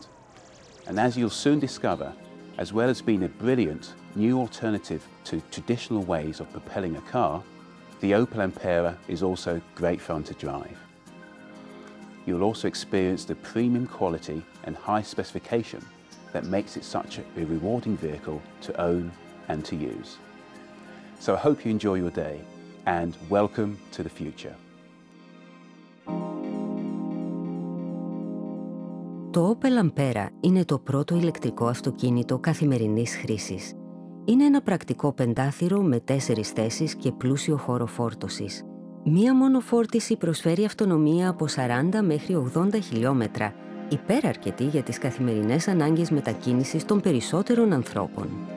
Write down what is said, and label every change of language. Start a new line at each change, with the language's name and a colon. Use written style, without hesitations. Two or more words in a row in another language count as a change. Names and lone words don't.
English: And as you'll soon discover, as well as being a brilliant new alternative to traditional ways of propelling a car, the Opel Ampera is also great fun to drive. You'll also experience the premium quality and high specification that makes it such a rewarding vehicle to own and to use. So I hope you enjoy your day, and welcome to the future.
Greek: Το Opel Ampera είναι το πρώτο ηλεκτρικό αυτοκίνητο καθημερινής χρήσης. Είναι ένα πρακτικό πεντάθυρο με 4 θέσεις και πλούσιο χώρο φόρτωσης. Μία μόνο φόρτιση προσφέρει αυτονομία από 40 μέχρι 80 χιλιόμετρα, υπεραρκετή για τις καθημερινές ανάγκες μετακίνησης των περισσότερων ανθρώπων.